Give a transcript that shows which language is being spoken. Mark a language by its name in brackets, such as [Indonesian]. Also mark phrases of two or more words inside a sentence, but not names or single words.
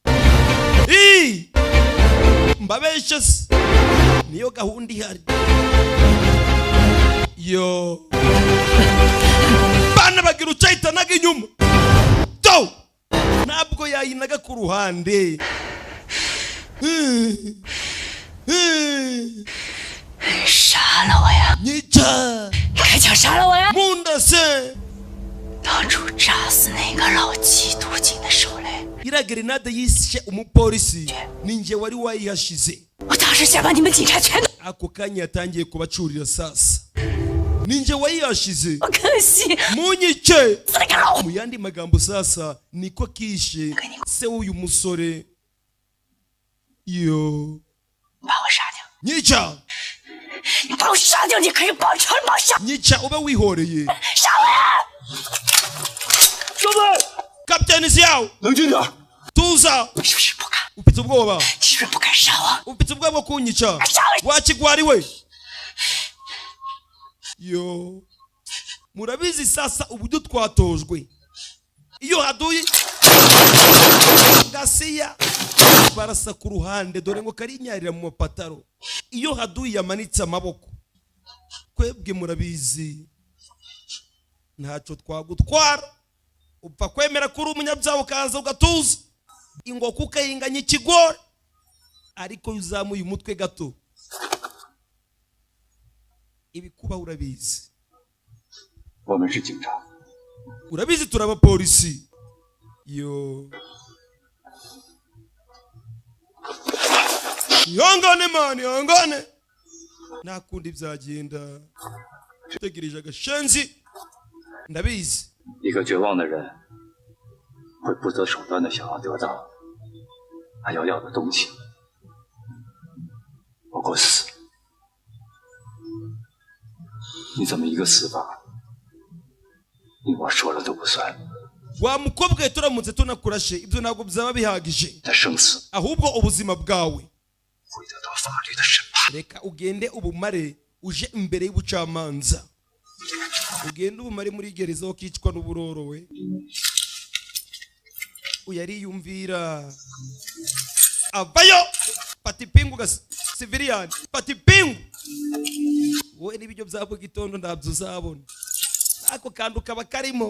[Kinyarwanda] mbabeshe niyo gahunda ihari yo bana bagira ucayitanaga inyuma to ntabwo yayinaga ku ruhande [Chinese] 杀了我呀！你这还想杀了我呀？ [Kinyarwanda] munda se [Chinese] 当初炸死那个老缉毒警的手雷， [Kinyarwanda] iriya gerenade yishe umupolisi ninjye wari wayihashize. [Chinese] 我当时想把你们警察全都 [Kinyarwanda] ako kanya yatangiye kubacurira sasa. Ninjye wayihashize. [Chinese] 我可惜 [Kinyarwanda] munyice. Mu yandi magambo sasa niko kishe se w'uyu musore. Yo [Chinese] 把我杀掉， [Kinyarwanda] nyica [Chinese] 你把我杀掉，你可以保证把我杀 [Kinyarwanda] nyica ube wihoreye. [Chinese] 杀我！兄弟， [Kinyarwanda] Kapiteni Xiao [Chinese] 冷静点。 [Kinyarwanda] tuza. [Chinese] 你是不是不敢？ [Kinyarwanda] ufite ubwoba? [Chinese] 你是不是不敢杀我？ [Kinyarwanda] ufite ubwoba bwo kunyica? wakigwari we. Yo murabizi sasa uburyo twatojwe. Iyo haduye gasiya barasa ku ruhande dore ngo karinyarira mu mapataro. Iyo haduye yamanitse amaboko kwebwe murabizi ntacyo twagutwara. Upfa kwemera kuri umunyabyaha ukaza ugatuza ingoko ukayinganya ikigori ariko uzamuye umutwe gato ibikuba urabizi. [Chinese] 我们是警察， [Kinyarwanda] urabizi turaba polisi. Yo yongane mani yongane nakundi byagenda utegereje agashenzi ndabizi. [Chinese] 一个绝望的人会不择手段的想要得到他要的东西，包括死。你怎么一个死法，你我说了都不算？ [Kinyarwanda] wa mukobwa turamutse tunakurashe ibyo ntabwo byaba bihagije, [Chinese] 他生死 [Kinyarwanda] ahubwo ubuzima bwawe [Chinese] 会得到法律的审判。 [Kinyarwanda] reka ugende ubumare uje imbere y'ubucamanza, ugende ubumare muri gereza ukicwa n'uburoro we. Uyariyumvira avayo patipingu gas civilian patipingu wowe n'ibyo byabo gitondo ndabyo uzabona ako kandu kaba karimo.